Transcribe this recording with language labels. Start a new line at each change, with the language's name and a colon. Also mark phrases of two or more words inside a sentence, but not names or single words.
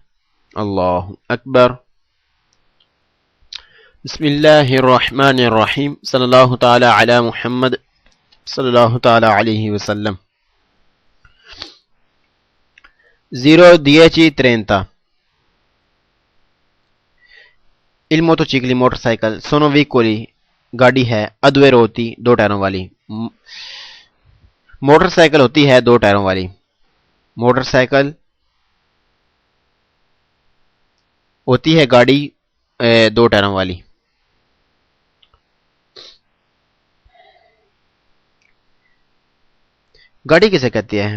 Arabic: اللہ اکبر. بسم اللہ الرحمن الرحیم. صلی اللہ تعالی علی محمد صلی اللہ تعالی علیہ وسلم.
Urdu: 10:30
Italian: Il motocicli
Urdu: موٹر سائیکل
Italian: sono veicoli
Urdu: گاڑی ہے
Italian: a 2 ruoti
Urdu: 2 ٹائروں والی. موٹر سائیکل ہوتی ہے 2 ٹائروں والی. موٹر سائیکل ہوتی ہے گاڑی 2 ٹائروں والی. گاڑی کسے کہتی ہے؟